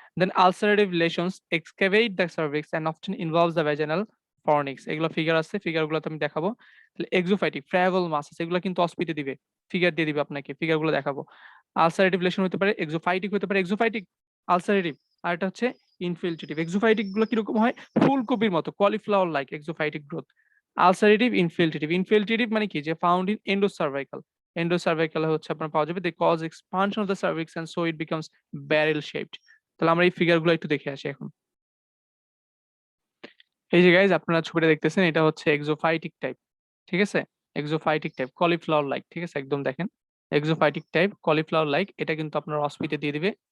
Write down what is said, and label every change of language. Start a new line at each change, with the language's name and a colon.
English: দেন ulcerative lesions excavate the cervix and often involves the vaginal fornix।
Bangla: এগুলো figure আছে, ফিগারগুলো তো আমি দেখাবো। তাহলে exophytic friable masses এগুলো কিন্তু অস্পিতে দিবে, ফিগার দিয়ে দিবে আপনাকে, ফিগারগুলো দেখাবো। ulcerative lesion হতে পারে, exophytic হতে পারে, exophytic, ulcerative, আর এটা হচ্ছে infiltrative। exophytic গুলো কিরকম হয়? ফুলকপির মতো,
English: cauliflower like exophytic growth। Ulcerative, infiltrative. Infiltrative
Bangla: মানে কি? যে
English: Found in endocervical.
Bangla: এন্ডোসার্ভাইকাল হচ্ছে আপনার পাওয়া যাবে।
English: They cause expansion of the cervix and so it becomes barrel shaped.
Bangla: তাহলে আমরা এই ফিগার গুলো একটু দেখে আসি এখন। এই যে গাইস আপনারা ছবিটা দেখতেছেন, এটা হচ্ছে এক্সোফাইটিক টাইপ। ঠিক আছে? এক্সোফাইটিক টাইপ, কলিফ্লাওয়ার লাইক। ঠিক আছে? একদম দেখেন। এক্সোফাইটিক টাইপ, কলিফ্লাওয়ার লাইক, এটা কিন্তু আপনার অস্পিতে দিয়ে দিবে।